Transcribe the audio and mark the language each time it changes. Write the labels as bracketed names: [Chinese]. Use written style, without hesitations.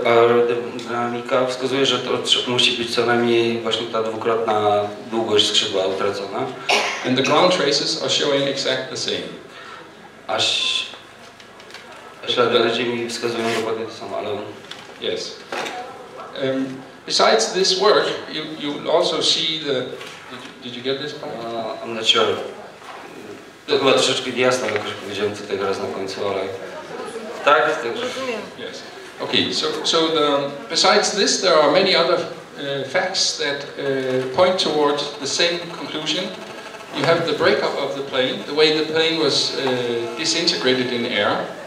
[Polish] Aerodynamika wskazuje, że to musi być co najmniej właśnie ta dwukrotna długość skrzydła utracona. [English] And the ground traces are showing exactly the same. [Polish] A ślady na ziemi wskazują dokładnie to samo, ale [English] yes. Besides this work, you also see the. Did you get this part? I'm not sure. [Polish] To chyba troszeczkę niejasno, jak już powiedziałem tutaj teraz na końcu, ale tak. [English] Yes. Okay. So besides this, there are many other facts that point towards the same conclusion. You have the breakup of the plane, the way the plane was disintegrated in air.